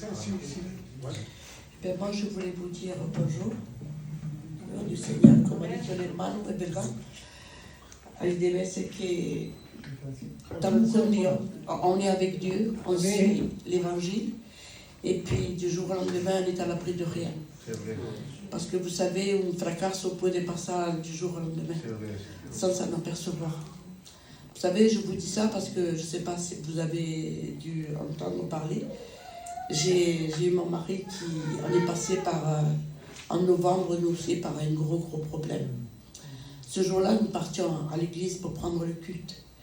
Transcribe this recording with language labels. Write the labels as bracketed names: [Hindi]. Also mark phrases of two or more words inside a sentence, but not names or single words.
[French] Ben, moi, je voulais vous dire bonjour. Au du Seigneur, [Italian] come dice l'hermano, è vero? Deve essere che [French] on est avec Dieu, on suit l'évangile, et puis du jour au lendemain, on est à l'abri de rien. Parce que vous savez, [Italian] un fracasso può passare [French] du jour au lendemain, sans s'en apercevoir. Vous savez, je vous dis ça parce que je ne sais pas si vous avez dû entendre parler. J'ai eu mon mari qui en est passé par, en novembre, nous aussi, par un gros problème. Ce jour-là, nous partions à l'église pour prendre le culte.